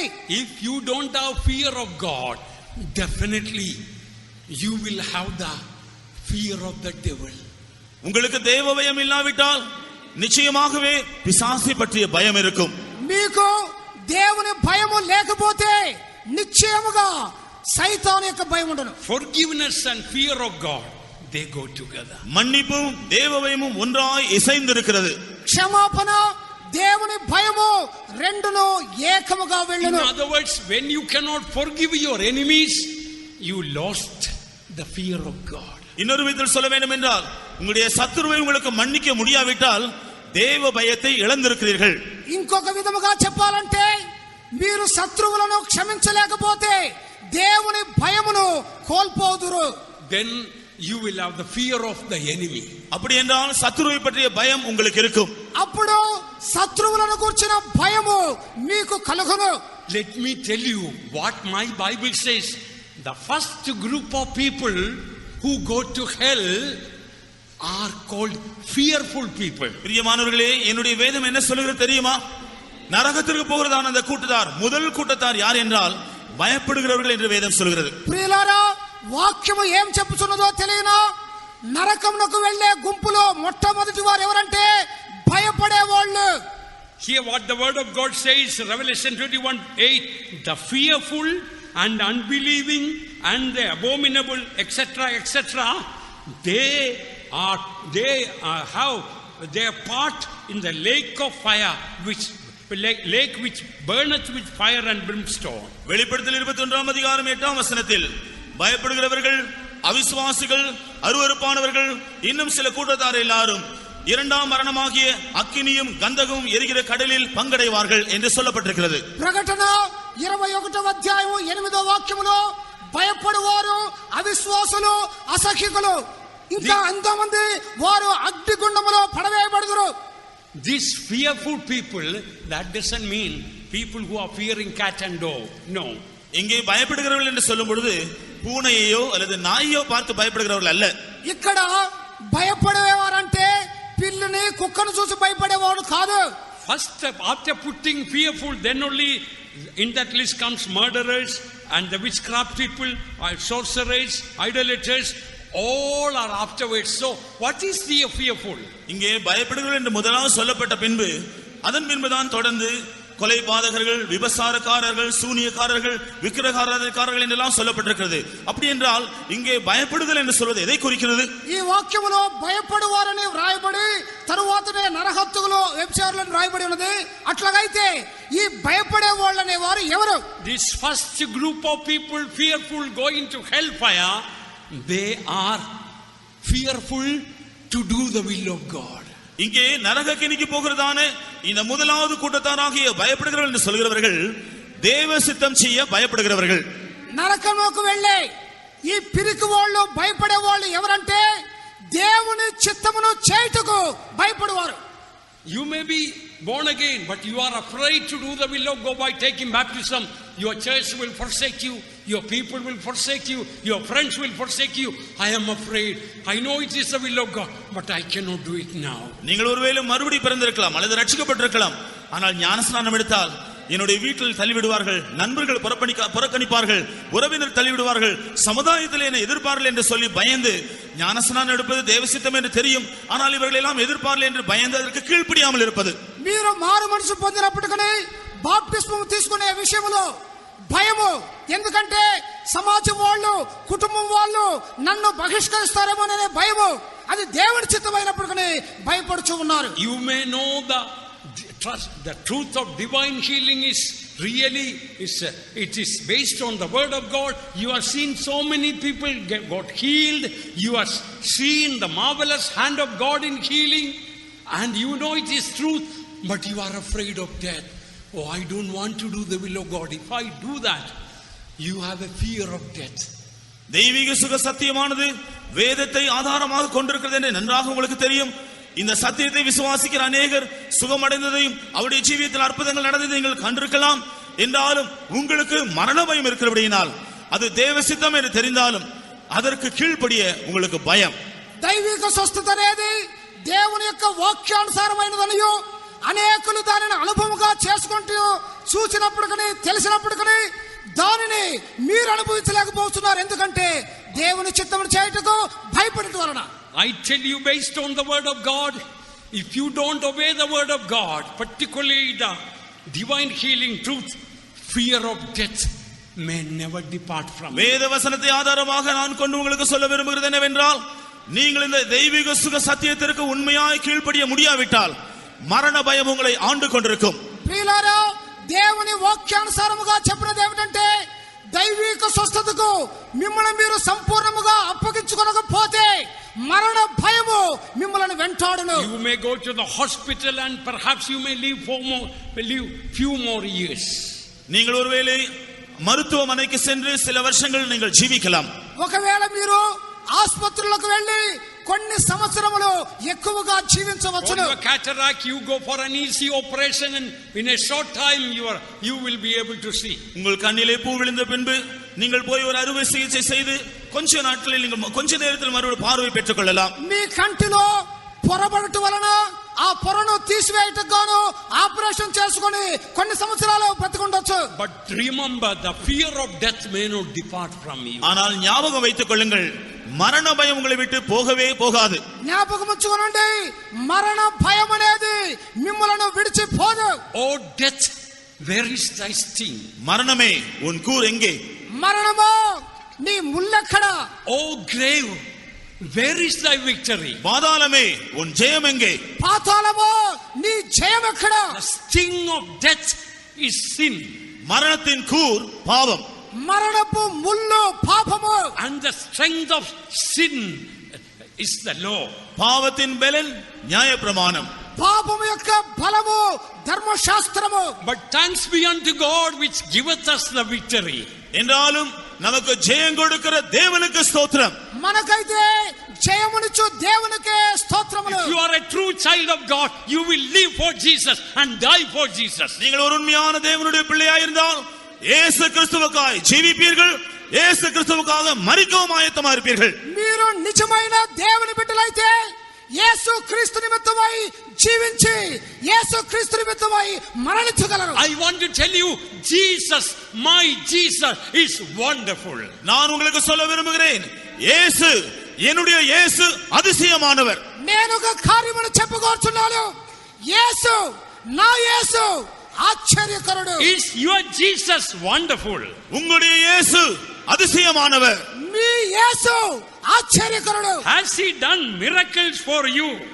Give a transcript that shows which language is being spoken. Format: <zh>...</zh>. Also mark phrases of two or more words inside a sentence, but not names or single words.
<en>If you don't have fear of God, definitely you will have the fear of the devil.</en> <ta>உங்களுக்கு தேவ பயம் இல்லாவிட்டால் நிச்சயமாகவே பிசாசை பற்றிய பயம் இருக்கும்.</ta> <te>మీకు దేవుని భయము లేకపోతే నిశ్చయముగా సైతాను యొక్క భయం ఉండను.</te> <en>Forgiveness and fear of God, they go together.</en> <ta>மன்னிப்பும் தேவ பயமும் ஒன்றாய் இசைந்திருக்கிறது.</ta> <te>క్షమాపణ, దేవుని భయము రెండును ఏకముగా</te> <en>In</en> <te>వెళ్ళును.</te> <en>other words, when you cannot forgive your enemies, you lost the fear of God.</en> <ta>இன்னொரு விதத்தில் சொல்ல வேண்டும் என்றால், உங்களுடைய சத்துருவை உங்களுக்கு மன்னிக்க முடியாவிட்டால் தேவ பயத்தை இழந்திருக்கிறீர்கள்.</ta> <te>ఇంకొక విధముగా చెప్పాలంటే, మీరు శత్రువులను క్షమించలేకపోతే దేవుని భయమును కోల్పోదురు.</te> <en>Then you will have the fear of the enemy.</en> <ta>அப்படி என்றால் சத்துருவை பற்றிய பயம் உங்களுக்கு இருக்கும்.</ta> <te>అప్పుడు శత్రువులను గురించిన భయము మీకు కలుగును.</te> <en>Let me tell you what my Bible says. The first group of people who go to hell are called fearful people.</en> <ta>பிரியமானவர்களே, என்னுடைய வேதம் என்ன சொல்கிறது தெரியுமா? நரகத்திற்கு போகிறதான அந்த கூட்டத்தார், முதல் கூட்டத்தார் யார் என்றால் பயப்படுகிறவர்கள் என்று வேதம் சொல்கிறது.</ta> <te>ప్రియులారా, వాక్యము ఏం చెప్పుచున్నదో తెలియనా? నరకమునకు వెళ్ళే గుంపులో మొట్టమొదటి వారు ఎవరంటే భయపడేవాళ్ళు.</te> <en>Hear what the word of God says, Revelation 21:8. The fearful and unbelieving and the abominable, etc., etc., they have their part in the lake of fire, which burneth with fire and brimstone.</en> <ta>வெளிப்படுத்தல் 21ஆம் அதிகாரம் 8ஆம் வசனத்தில் பயப்படுகிறவர்கள், அவிசுவாசிகள், அருவருப்பானவர்கள் இன்னும் சில கூட்டத்தார் எல்லாரும் இரண்டாம் மரணமாகிய அக்கினியும் கந்தகமும் எரிகிற கடலில் பங்கடைவார்கள் என்று சொல்லப்பட்டிருக்கிறது.</ta> <te>ప్రకటన 21వ అధ్యాయం 8వ వాక్యములో భయపడువారు అవిశ్వాసులు అసహ్యకులు ఇంకా ఎంతమంది వారు అగ్నిగుండములో పడవేయబడుదురు.</te> <en>These fearful people, that doesn't mean people who are fearing cat and dog. No.</en> <ta>இங்கே பயப்படுகிறவர்கள் என்று சொல்லும் பொழுது பூனையோ அல்லது நாயோ பார்த்து பயப்படுகிறவர்கள் அல்ல.</ta> <te>ఇక్కడ భయపడేవారంటే పిల్లిని కుక్కను చూసి భయపడేవాడు కాదు.</te> <en>First, after putting fearful, then only in that list comes murderers and the witchcraft people, sorcerers, idolaters. All are afterwards. So, what is the fearful?</en> <ta>இங்கே பயப்படுகிறவர்கள் என்று முதலாவது சொல்லப்பட்ட பின்பு அதன் பின்புதான் தொடர்ந்து கொலை பாதகர்கள், விபசாரக்காரர்கள், சூனியக்காரர்கள், விக்கிரகாராதனைக்காரர்கள் என்றெல்லாம் சொல்லப்பட்டிருக்கிறது. அப்படி என்றால் இங்கே பயப்படுதல் என்று சொல்வது எதை குறிக்கிறது?</ta> <te>ఈ వాక్యములో భయపడువారని వ్రాయబడి తరువాతనే నరహత్తులు వ్యభిచారులను వ్రాయబడి ఉన్నది. అట్లాగైతే ఈ భయపడే వాళ్ళనే వారు ఎవరు?</te> <en>This first group of people fearful going to hellfire, they are fearful to do the will of God.</en> <ta>இங்கே நரகக்கினிக்கு போகிறதான இந்த முதலாவது கூட்டத்தாராகிய பயப்படுகிறவர்கள் என்று சொல்கிறவர்கள் தேவ சித்தம் செய்ய பயப்படுகிறவர்கள்.</ta> <te>నరకముకు వెళ్ళే ఈ పిరికి వాళ్ళు భయపడే వాళ్ళు ఎవరంటే దేవుని చిత్తమును చేయుటకు భయపడువారు.</te> <en>You may be born again, but you are afraid to do the will of God by taking baptism. Your church will forsake you, your people will forsake you, your friends will forsake you. I am afraid. I know it is the will of God, but I cannot do it now.</en> <ta>நீங்கள் ஒருவேளை மறுபடி பிறந்திருக்கலாம் அல்லது ரட்சிக்கப்பட்டிருக்கலாம். ஆனால் ஞானஸ்நானம் எடுத்தால் என்னுடைய வீட்டில் தள்ளிவிடுவார்கள், நண்பர்கள் புறக்கணிப்பார்கள், உறவினர் தள்ளிவிடுவார்கள், சமுதாயத்தில் என்னை எதிர்ப்பார்கள் என்று சொல்லி பயந்து ஞானஸ்நானம் எடுப்பது தேவசித்தம் என்று தெரியும். ஆனால் இவர்கள் எல்லாம் எதிர்ப்பார்கள் என்று பயந்து அதற்கு கீழ்ப்படியாமல் இருப்பது.</ta> <te>మీరు మారు మనసు పొందినప్పటికీ బాప్టిస్మం తీసుకునే విషయంలో భయము. ఎందుకంటే సమాజం వాళ్ళు, కుటుంబం వాళ్ళు నన్ను బహిష్కరిస్తారేమోననే భయము. అది దేవుని చిత్తమైనప్పటికీ భయపడుచు ఉన్నారు.</te> <en>You may know the truth of divine healing is really it is based on the word of God. You have seen so many people got healed. You have seen the marvelous hand of God in healing, and you know it is truth, but you are afraid of death. Oh, I don't want to do the will of God. If I do that, you have a fear of death.</en> <ta>தெய்வீக சுக சத்தியமானது வேதத்தை ஆதாரமாக கொண்டிருக்கிறது என்று நன்றாக உங்களுக்கு தெரியும். இந்த சத்தியத்தை விசுவாசிக்கிற அநேகர் சுகமடைந்ததையும் அவருடைய ஜீவியத்தில் அற்புதங்கள் நடந்ததை நீங்கள் கண்டிருக்கலாம். என்றாலும் உங்களுக்கு மரண பயம் இருக்கிறபடியினால் அது தேவ சித்தம் என்று தெரிந்தாலும் அதற்கு கீழ்ப்படிய உங்களுக்கு பயம்.</ta> <te>దైవిక స్వస్థత అనేది దేవుని యొక్క వాక్యానుసారమైనదనియో అనేకులు దానిని అనుభవంగా చేసుకుంటూ చూసినప్పటికీ తెలిసినప్పటికీ దానిని మీరు అనుభవించలేకపోతున్నారు. ఎందుకంటే దేవుని చిత్తమును చేయుటకు భయపడటం వలన.</te> <en>I tell you, based on the word of God, if you don't obey the word of God, particularly the divine healing truth, fear of death may never depart from you.</en> <ta>வேத வசனத்தை ஆதாரமாக நான் கொண்டு உங்களுக்கு சொல்ல விரும்புகிறது என்னவென்றால், நீங்கள் இந்த தெய்வீக சுக சத்தியத்திற்கு உண்மையாய் கீழ்ப்படிய முடியாவிட்டால் மரண பயம் உங்களை ఆండు கொண்டிருக்கும்.</ta> <te>ప్రియులారా, దేవుని వాక్యానుసారముగా చెప్పినది ఏమిటంటే దైవిక స్వస్థతకు మిమ్మల్ని మీరు సంపూర్ణముగా అప్పగించుకొనకపోతే మరణ భయము మిమ్మల్ని వెంటాడును.</te> <en>You may go to the hospital and perhaps you may live few more years.</en> <ta>நீங்கள் ஒருவேளை மருத்துவமனைக்கு சென்று சில வருஷங்கள் நீங்கள் ஜீவிக்கலாம்.</ta> <te>ఒకవేళ మీరు ఆసుపత్రులకు వెళ్ళి కొన్ని సంవత్సరములు ఎక్కువగా జీవించవచ్చును.</te> <en>For your cataract, you go for an easy operation and in a short time you will be able to see.</en> <ta>உங்கள் கண்ணிலே பூ விழுந்த பின்பு நீங்கள் போய் ஒரு அறுவை சிகிச்சை செய்து கொஞ்ச நாட்களில் நீங்கள் கொஞ்ச நேரத்தில் மறுபடியும் பார்வை பெற்றுக் கொள்ளலாம்.</ta> <te>మీ కంటిలో పొరబడటం వలన ఆ పొరను తీసివేయటకు గాను ఆపరేషన్ చేసుకొని కొన్ని సంవత్సరాలు బ్రతికుండొచ్చు.</te> <en>But remember, the fear of death may not depart from you.</en> <ta>ஆனால் ஞாபகம் வைத்துக் கொள்ளுங்கள், மரண பயம் உங்களை விட்டு போகவே போகாது.</ta> <te>జ్ఞాపకం ఉంచుకోనండి, మరణ భయం అనేది మిమ్మల్ని విడిచిపోదు.</te> <en>Oh death, where is thy sting?</en> <ta>மரணமே உன் கூர் எங்கே?</ta> <te>మరణమో నీ ముల్లెక్కడ?</te> <en>Oh grave, where is thy victory?</en> <ta>பாதாளமே உன் ஜெயம் எங்கே?</ta> <te>పాతాళమో నీ జయం ఎక్కడ?</te> <en>The sting of death is sin.</en> <ta>மரணத்தின் கூர் பாவம்.</ta> <te>మరణపు ముల్లు పాపము.</te> <en>And the strength of sin, is the law.</en> <ta>பாவத்தின் பலன் நியாயப்பிரமாணம்.</ta> <te>పాపము యొక్క ఫలము ధర్మశాస్త్రము.</te> <en>But thanks be unto God which giveth us the victory.</en> <ta>என்றாலும் நமக்கு ஜெயம் கொடுக்கிற தேவனுக்கு ஸ்தோத்திரம்.</ta> <te>మనకైతే జయమునిచ్చు దేవునికే స్తోత్రములు.</te> <en>If you are a true child of God, you will live for Jesus and die for Jesus.</en> <ta>நீங்கள் ஒரு உண்மையான தேவனுடைய பிள்ளையாய் இருந்தால் இயேசு கிறிஸ்துவுக்காய் ஜீவிப்பீர்கள், இயேசு கிறிஸ்துவுக்காக மரிக்கவும் ஆயத்தமா இருப்பீர்கள்.</ta> <te>మీరు నిజమైన దేవుని బిడ్డలైతే యేసు క్రీస్తు నిమిత్తమై జీవించి యేసు క్రీస్తు నిమిత్తమై మరణించగలరు.</te> <en>I want to tell you, Jesus, my Jesus is wonderful.</en> <ta>நான் உங்களுக்கு சொல்ல விரும்புகிறேன், இயேசு, என்னுடைய இயேசு அதிசயமானவர்.</ta> <te>నేను ఒక కార్యమును చెప్పగోరుచున్నాను. యేసు, నా యేసు ఆశ్చర్యకరుడు.</te> <en>Is your Jesus wonderful?</en> <ta>உங்களுடைய இயேசு அதிசயமானவர்.</ta> <te>మీ యేసు ఆశ్చర్యకరుడు.</te> <en>Has he done miracles for you?</en>